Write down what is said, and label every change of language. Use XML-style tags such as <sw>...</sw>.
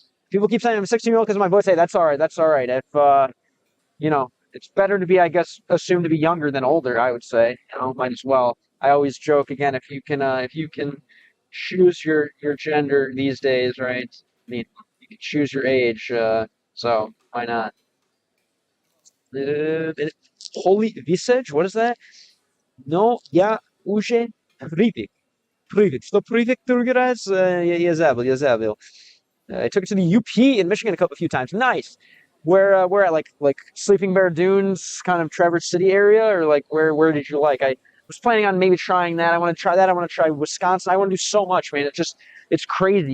<en>People keep saying I'm 16-year-old because of my voice. Hey, that's all right. If it's better to be, I guess, assumed to be younger than older, I would say. Might as well. I always joke again, if you can choose your gender these days, right? I mean, you can choose your age, so why not? Holy visage, what is that?</en> <ru>No, я уже привык. Что привык, другой раз? Я забыл.</ru> <en>I took it to the UP in Michigan a few times. Nice. Where at like Sleeping Bear Dunes, kind of Traverse City area, or like where did you like? I was planning on maybe trying that. I want to try that. I want to try Wisconsin. I want to do so much, man. It's crazy.</en>